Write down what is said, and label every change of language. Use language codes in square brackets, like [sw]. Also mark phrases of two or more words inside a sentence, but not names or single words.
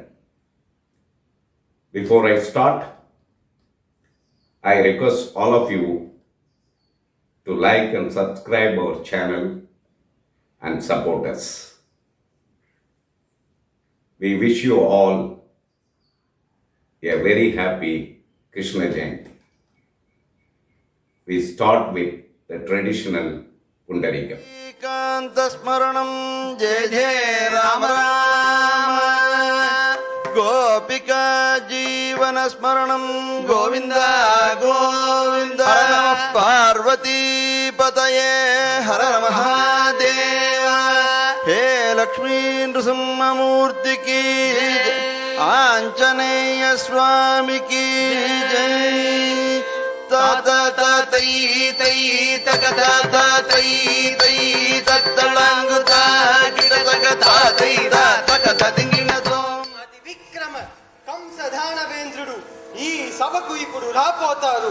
[en] Before I start, I request all of you to like and subscribe our channel and support us. We wish you all a very happy Krishna Jayanti. We start with the traditional Pundarika. [sa] स्मरणम् जय जय राम राम गोपिका जीवन स्मरणम् गोविन्द गोविन्द पार्वती पतये हर महादेव हे लक्ष्मी नृसिंहमूर्ति [te] ki ఆంజనేయ స్వామికి జై తాత తాతై తై తగ తాత తై తై తత్తళంగు తాగిడ తగ తాతై తగ తదింగినతో అతి విక్రమ కంసధానవేంద్రుడు ఈ సభకు ఇప్పుడు రాపోతారు.